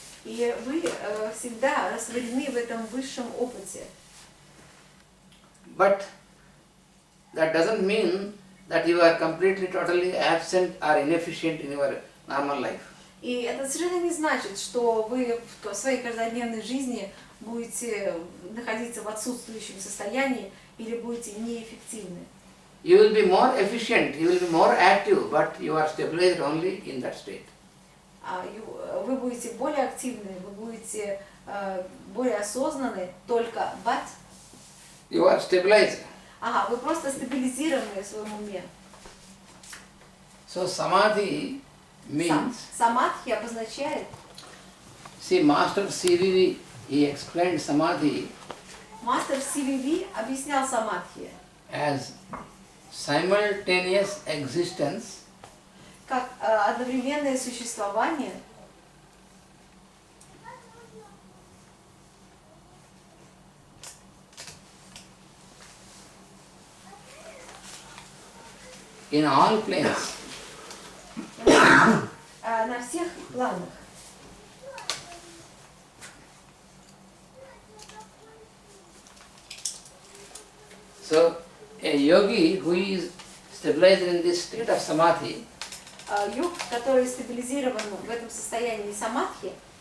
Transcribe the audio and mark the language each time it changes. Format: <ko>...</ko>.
<ru>И вы всегда растворены в этом высшем опыте.</ru> <en>But that doesn't mean that you are completely, totally absent or inefficient in your normal life.</en> <ru>И это совершенно не значит, что вы в своей каждодневной жизни будете находиться в отсутствующем состоянии или будете неэффективны.</ru> <en>You will be more efficient, you will be more active, but you are stabilized only in that state.</en> <ru>Вы будете более активны, вы будете более осознаны, только</ru> <en>but you are stabilized.</en> <ru>Вы просто стабилизированы в своем уме.</ru> <en>So samadhi means.</en> <ru>Самадхи обозначает.</ru> <en>See, Master CVV, he explained samadhi.</en> <ru>Мастер CVV объяснял самадхи</ru> <en>As simultaneous existence.</en> <ru>Как одновременное существование.</ru> <en>In all planes.</en> <ru>На всех планах.</ru> <en>So a yogi who is stabilized in this state of samadhi,</en> <ru>Йог, который стабилизирован в этом состоянии самадхи,</ru>